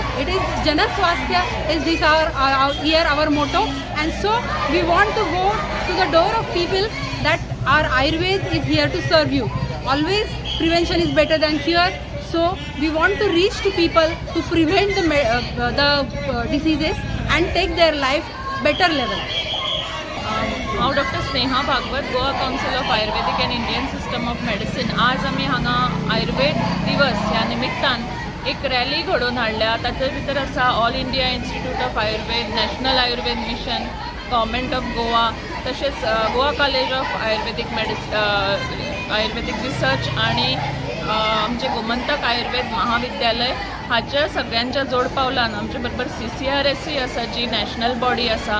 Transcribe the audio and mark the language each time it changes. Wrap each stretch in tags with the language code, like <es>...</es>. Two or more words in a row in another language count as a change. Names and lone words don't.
<en>It is Jana Swasthya is this our year, our motto, and so we want to go to the door of people that our Ayurveda is here to serve you. Always prevention is better than cure. So we want to reach to people to prevent the diseases and take their life better level.</en> <kok>हांव डॉक्टर स्नेहा भागवत, गोवा काउंसिल ऑफ आयुर्वेदिक एंड इंडियन सिस्टम ऑफ मेडिसिन. आज आमी हांगा आयुर्वेद दिवस ह्या निमित्तान एक रॅली घडोवन हाडल्या. ताचे भितर आसा ऑल इंडिया इन्स्टिट्यूट ऑफ आयुर्वेद, नॅशनल आयुर्वेद मिशन, गव्हर्मेंट ऑफ गोवा, तशेंच गोवा कॉलेज ऑफ आयुर्वेदिक रिसर्च आणि आमचे गोमंतक आयुर्वेद महाविद्यालय हाच्या सगळ्यांच्या जोड पावलान आमचे बरोबर CCRS आसा, जी</kok> <en>national body</en> <kok>आसा.</kok>